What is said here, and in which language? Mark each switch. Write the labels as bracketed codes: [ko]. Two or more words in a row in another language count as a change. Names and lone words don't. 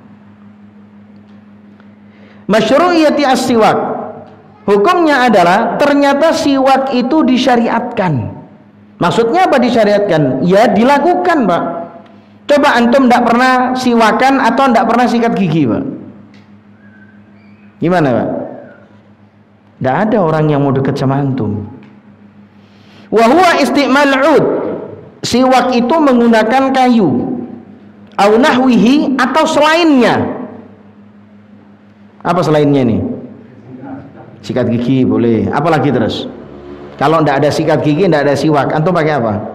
[ar] مشروعية السواك, [id] hukumnya adalah ternyata siwak itu disyariatkan. Maksudnya apa disyariatkan? Ya dilakukan, Pak. Coba antum tidak pernah siwakan atau tidak pernah sikat gigi, Pak. Gimana, Pak? Tidak ada orang yang mau dekat sama antum. [ar] وهو استعمال عود, [id] siwak itu menggunakan kayu, [ar] أو نحوه, [id] atau selainnya. Apa selainnya nih? Sikat gigi boleh. Apalagi terus? Kalau tidak ada sikat gigi, tidak ada siwak, antum pakai apa?